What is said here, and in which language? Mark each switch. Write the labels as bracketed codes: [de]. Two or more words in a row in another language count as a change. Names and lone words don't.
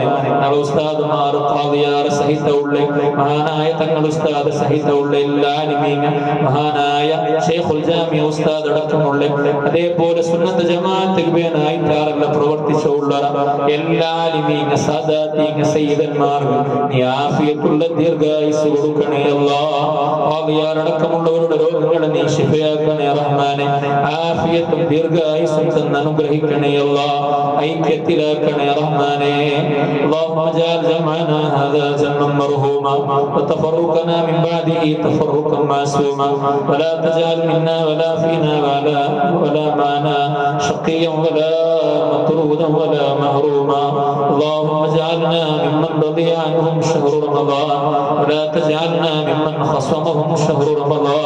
[ml] ഞങ്ങളുടെ ഉസ്താദുമാർ ഖാദിയാർ സഹിതമുള്ള മഹാനായ തങ്ങൾ ഉസ്താദ് സഹിതമുള്ള എല്ലാ ആലിമീങ്ങ മഹാനായ ശൈഖുൽ ജാമിഅ ഉസ്താദ് അടക്കമുള്ള അതേപോലെ സുന്നത്ത് ജമാഅത്ത് വേനായിട്ടാറല്ല പ്രവർത്തിച്ചുള്ള എല്ലാ ആലിമീങ്ങ സാദാത്തീങ്ങ സയ്യിദന്മാർക്ക് നീ ആഫിയത്തുള്ള ദീർഘായുസ് കൊടുക്കണേ അല്ലാഹ്. ഖാദിയാർ അടക്കമുള്ളവരുടെ രോഗങ്ങളെ നീ ശിഫയാക്കണേ റഹ്മാനെ. ആഫിയത്തും ദീർഘായുസും തന്ന് അനുഗ്രഹിക്കണേ അല്ലാഹ്. ഐക്യത്തിലാക്കണേ റഹ്മാനെ. [ar] اللهم اجعل جمعنا هذا جمعا مرحوما وتفرقنا من بعده تفرقا معصوما ولا تجعل منا ولا فينا ولا معنا شقيا ولا مطرودا ولا محروما. اللهم اجعلنا ممن رضي عنهم شهر رمضان ولا تجعلنا ممن خصمهم شهر رمضان.